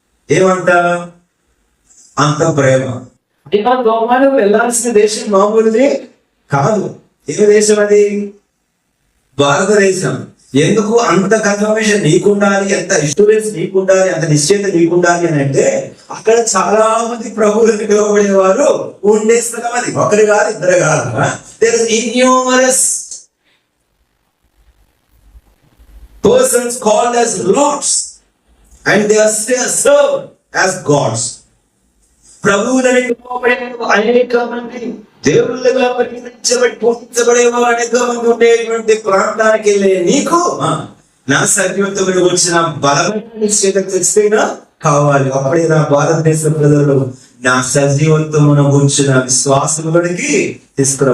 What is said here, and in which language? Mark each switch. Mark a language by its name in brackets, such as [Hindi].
[Telugu] ఏమంట? అంత ప్రేమ. ఇలా గోమాను వెళ్ళాల్సిన దేశం మామూలుది కాదు. ఏ దేశం అది? భారతదేశం. ఎందుకు అంత కన్ఫర్మేషన్ నీకుండాలి, ఎంత ఇన్సూరెన్స్ నీకుండాలి, అంత నిశ్చయిత నీకుండాలి అని అంటే, అక్కడ చాలా మంది ప్రభువులకు పిలువబడేవారు ఉండే స్థలం అది. ఒకరు కాదు, ఇద్దరు కాదు. [English] There is innumerous persons called as lords and they are still served as gods. [Telugu] ప్రభువులని పిలువబడిన అనేక మంది, దేవుళ్ళుగా పరిగణించబడి పూజించబడేవారు అనేక మంది ఉండేటువంటి ప్రాంతానికి వెళ్ళే నీకు నా సత్యవంతుని వచ్చిన బలమైన నిశ్చయిత తెచ్చినా కావాలి. అప్పుడే నా భారతదేశ ప్రజలు నా సజీవత్వమును గురించిన విశ్వాసములకి తీసుకురా.